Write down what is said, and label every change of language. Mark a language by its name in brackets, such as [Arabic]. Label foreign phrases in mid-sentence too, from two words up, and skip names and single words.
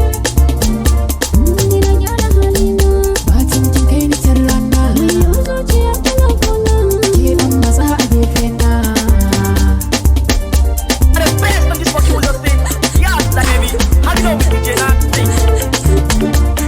[Hausa] Mm, ni na gyara halina. Bacin kin kai ni can rana. Wayyo, zuciya tana kona. Ke ɗan matsa a gefe na. [English] The best on this fucking world thing. Yeah, like, baby, I know we can do that thing.